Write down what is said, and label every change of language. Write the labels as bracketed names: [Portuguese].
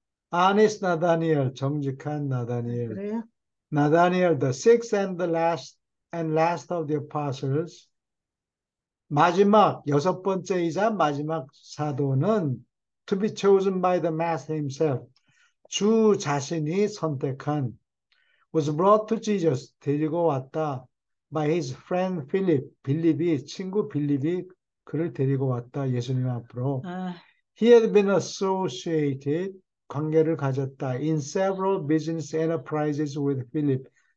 [Korean] 아니스 나다니엘, 정직한 나다니엘. 그래요? [English] 나다니엘, the sixth and last of the apostles. [Korean] 마지막, 여섯 번째이자 마지막 사도는 [English] to be chosen by the master himself. [Korean] 주 자신이 선택한 [English] was brought to Jesus. [Korean] 데리고 왔다. [English] by his friend Philip. [Korean] 친구 빌립이 그를 데리고 왔다. 예수님 앞으로. 아, [English] He had been associated, [Korean] 관계를 가졌다. [English] in several business enterprises with Philip.